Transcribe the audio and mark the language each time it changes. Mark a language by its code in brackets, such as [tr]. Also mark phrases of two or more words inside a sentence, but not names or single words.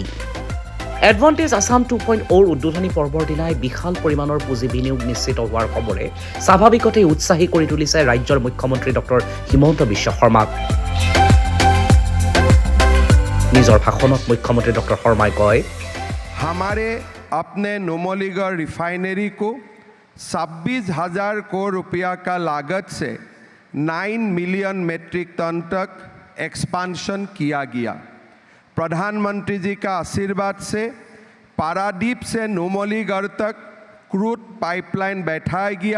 [as] এডভান্টেজ আসাম 2.0 উদ্বোধনী পৰ্বৰ দিনাই বিশাল পৰিমাণৰ পুঁজি বিনিয়োগ নিশ্চিত হোৱাৰ খবৰে স্বাভাৱিকতে উৎসাহী কৰি তুলিছে ৰাজ্যৰ মুখ্যমন্ত্ৰী ডক্টৰ হিমন্ত বিশ্ব শৰ্মাক। নিজৰ ভাষণত মুখ্যমন্ত্ৰী ডক্টৰ শৰ্মাই কয়, [hi] हमारे अपने नुमलीगढ़ रिफाइनरी को 26,000 करोड़ रुपया का लागत से 9 मिलियन मेट्रिक टन तक एक्सपांशन किया गया। प्रधानमंत्री जी का आशीर्वाद से पारादीप से नुमलीगढ़ तक क्रूड पाइपलाइन बैठाया गया।